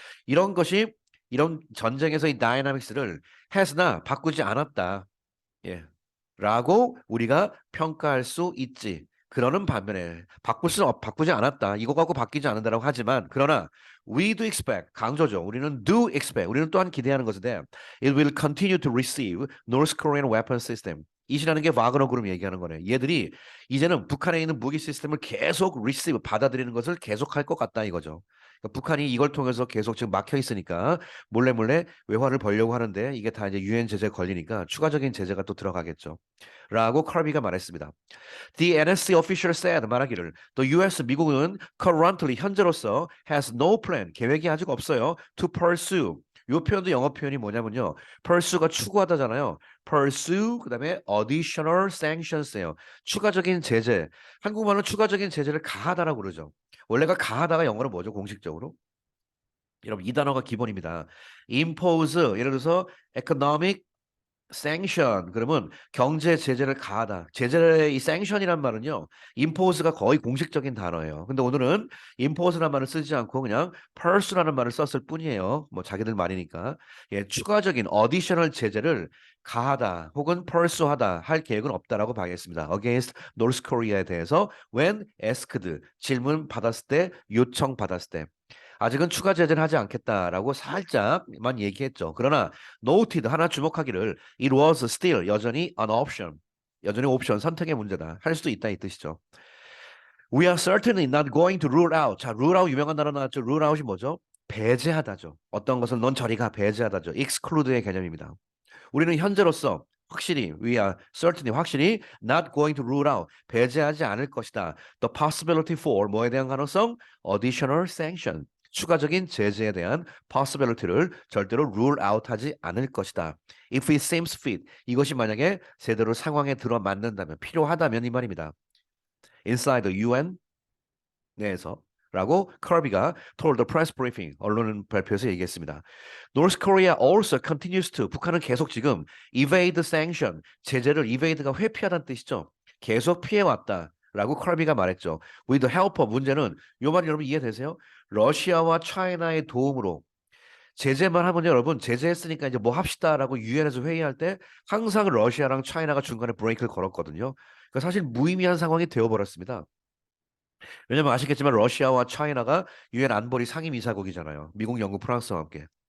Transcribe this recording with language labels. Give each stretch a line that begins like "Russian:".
Korean: 이런 것이 이런 전쟁에서 이 다이나믹스를 has나 바꾸지 않았다. 예. 라고 우리가 평가할 수 있지. 그러는 반면에 바꾸지 않았다. 이거 갖고 바뀌지 않는다라고 하지만 그러나
English: we do expect
Korean: 강조죠. 우리는
English: do expect
Korean: 우리는 또한 기대하는 것인데
English: it will continue to receive North Korean weapon system.
Korean: 이시라는 게 와그너 그룹 얘기하는 거네. 얘들이 이제는 북한에 있는 무기 시스템을 계속 receive 받아들이는 것을 계속할 것 같다 이거죠. 그러니까 북한이 이걸 통해서 계속 지금 막혀 있으니까 몰래 몰래 외화를 벌려고 하는데 이게 다 이제 유엔 제재 걸리니까 추가적인 제재가 또 들어가겠죠. 라고 커비가 말했습니다.
English: The NSC official said
Korean: 말하기를
English: The US
Korean: 미국은
English: currently
Korean: 현재로서
English: has no plan
Korean: 계획이 아직 없어요
English: to pursue
Korean: 이 표현도 영어 표현이 뭐냐면요. pursue가 추구하다잖아요.
English: pursue 그다음에 additional sanctions예요.
Korean: 추가적인 제재. 한국말로 추가적인 제재를 가하다라고 그러죠. 원래가 가하다가 영어로 뭐죠? 공식적으로? 여러분 이 단어가 기본입니다. impose 예를 들어서 economic sanction 그러면 경제 제재를 가하다. 제재의 이 sanction이란 말은요. impose가 거의 공식적인 단어예요. 근데 오늘은 impose라는 말을 쓰지 않고 그냥 pursue라는 말을 썼을 뿐이에요. 뭐 자기들 말이니까. 예, 추가적인 additional 제재를 가하다 혹은 pursue하다 할 계획은 없다라고 봐야겠습니다.
English: against North Korea
Korean: 에 대해서
English: when asked
Korean: 질문 받았을 때 요청 받았을 때 아직은 추가 제재를 하지 않겠다라고 살짝만 얘기했죠. 그러나
English: noted
Korean: 하나 주목하기를
English: it was still
Korean: 여전히
English: an option.
Korean: 여전히 옵션 선택의 문제다. 할 수도 있다 이 뜻이죠.
English: We are certainly not going to rule out.
Korean: 자, rule out 유명한 단어 나왔죠. rule out이 뭐죠? 배제하다죠. 어떤 것을 넌 저리가 배제하다죠. exclude의 개념입니다. 우리는 현재로서 확실히
English: we are certainly
Korean: 확실히
English: not going to rule out
Korean: 배제하지 않을 것이다.
English: The possibility for
Korean: 뭐에 대한 가능성?
English: additional sanction
Korean: 추가적인 제재에 대한 possibility를 절대로 rule out하지 않을 것이다.
English: If it seems fit
Korean: 이것이 만약에 제대로 상황에 들어맞는다면 필요하다면 이 말입니다.
English: Inside the UN
Korean: 내에서 라고 커비가
English: told the press briefing
Korean: 언론 발표에서 얘기했습니다.
English: North Korea also continues to
Korean: 북한은 계속 지금
English: evade sanction
Korean: 제재를
English: evade가
Korean: 회피하다는 뜻이죠. 계속 피해왔다. 라고 커비가 말했죠.
English: With the help of
Korean: 문제는 요 말 여러분 이해되세요? 러시아와 차이나의 도움으로 제재만 하면 여러분 제재했으니까 이제 뭐 합시다라고 유엔에서 회의할 때 항상 러시아랑 차이나가 중간에 브레이크를 걸었거든요. 그러니까 사실 무의미한 상황이 되어버렸습니다. 왜냐면 아시겠지만 러시아와 차이나가 유엔 안보리 상임이사국이잖아요. 미국, 영국, 프랑스와 함께.